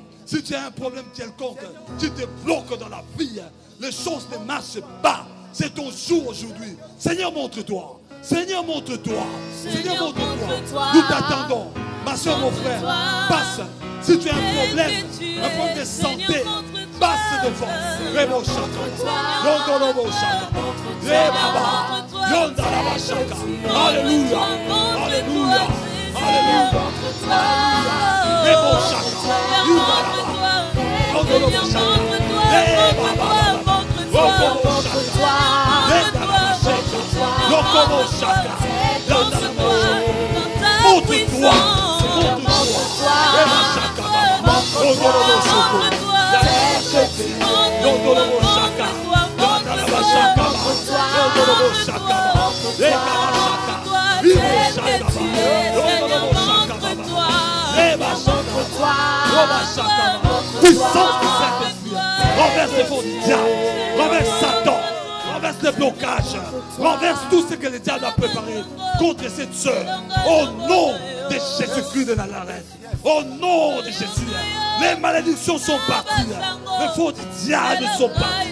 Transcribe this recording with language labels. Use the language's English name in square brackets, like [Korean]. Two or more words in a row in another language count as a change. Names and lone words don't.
[French] Si tu as un problème quelconque, tu te bloques dans la vie. Les choses ne marchent pas. C'est ton jour aujourd'hui. Seigneur, montre-toi. Seigneur, montre-toi. Seigneur, montre-toi. Nous t'attendons. Ma soeur, mon frère, passe. Si tu as un problème de santé, passe devant. Rebo Shaka. Yondorobo Shaka. Rebaba. Yondaraba Shaka. Alléluia. Alléluia. Alléluia. Rebo Shaka. Yondaraba. Yondorobo Shaka. Rebaba. Rokobo Shaka. Yondaraba Shaka. Rokobo Shaka. Yondaraba Shaka. Montre-toi. Montre-toi. Rebo Shaka. Yondorobo Shaka. Yondorobo Shaka. Yondaraba Shaka. Yondorobo Shaka. Rekaba Shaka. Vivo Shaka. Yondorobo Shaka. Reba Shaka. Roba Shaka. Puissance du Saint-Esprit. Renverse les faux du diable. Renverse Satan. Renverse les blocages. Renverse tout ce que le diable a préparé contre cette sœur. Au nom de Jésus-Christ de Nazareth. Au nom de Jésus. Les malédictions sont parties. Les faux du diable sont partis.